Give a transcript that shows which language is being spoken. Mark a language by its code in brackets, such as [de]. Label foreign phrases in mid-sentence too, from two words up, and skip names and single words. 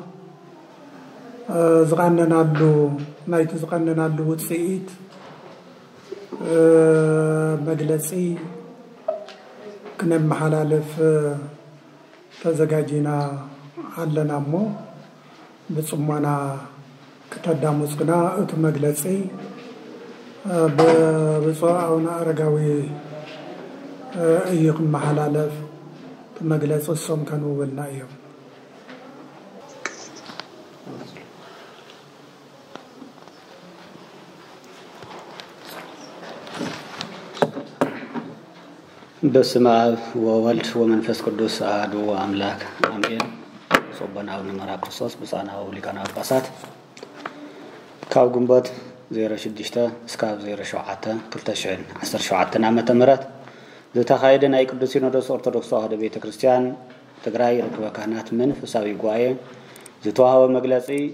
[ti] ዝቀነናሉ ናይቲ ዝቀነናሉ ውፅኢት መግለጺ ክነመሓላለፍ ተዘጋጂና ኣለና እሞ ብጽሞና ከተዳሙጽና እቲ መግለጺ ብብፁዕ አቡነ አረጋዊ እዩ ክመሓላለፍ መግለጺ እሶም ከንውብልና እዮም። [gez] በስመ አብ ወወልድ ወመንፈስ ቅዱስ አሐዱ አምላክ አሜን። ጾበና [ti] አቡነ መርዓ ክርስቶስ ብፁዓን ሊቃነ ጳጳሳት ካብ ግንቦት 06 እስካብ 07 2017 ዓመተ ምህረት ዝተካየደ ናይ ቅዱስ ሲኖዶስ ኦርቶዶክስ ተዋህዶ ቤተ ክርስቲያን ትግራይ ርክበ ካህናት መንፈሳዊ ጉባኤ ዝተዋህበ መግለጺ